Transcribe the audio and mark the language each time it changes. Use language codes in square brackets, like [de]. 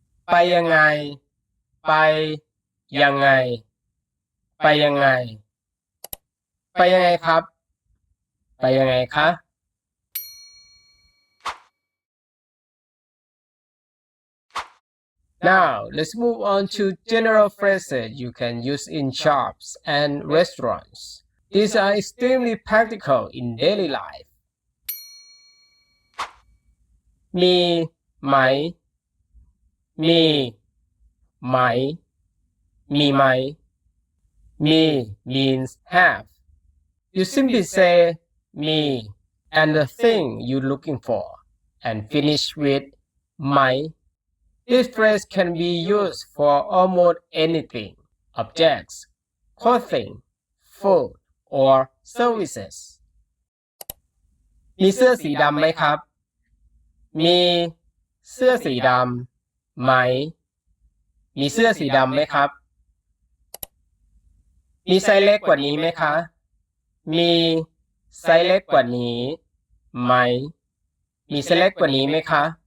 [th] ไปยังไง ไปยังไง ไปยังไง ไปยังไงครับ ไปยังไงคะ [en] Now, let's move on to general phrases you can use in shops and restaurants. These are extremely practical in daily life. [th] มีไหม มีไหม มีไหม [en] me means have. You simply say me and the thing you're looking for and finish with my. This phrase can be used for almost anything, objects, clothing, food, or services. [th] มีเสื้อสีดำไหมครับ มีเสื้อสีดำไหม มีเสื้อสีดำไหมครับ มีไซส์เล็กกว่านี้ไหมคะ มีไซส์เล็กกว่านี้ไหม มีไซส์เล็กกว่านี้ไหมคะ